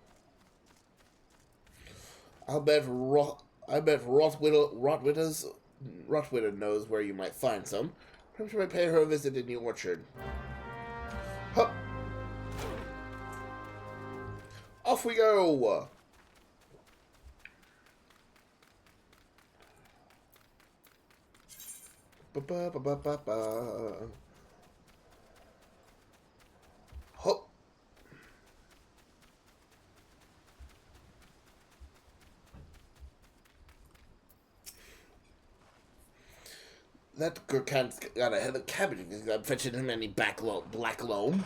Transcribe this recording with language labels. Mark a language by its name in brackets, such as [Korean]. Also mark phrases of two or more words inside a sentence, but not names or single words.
[English] I bet Rotwitter knows where you might find some. Perhaps you might pay her a visit in the orchard. Hup! Off we go! Ba-ba-ba-ba-ba-ba. Hop! That Gurkant's got a head of cabbage because I'm fetching him any black loam.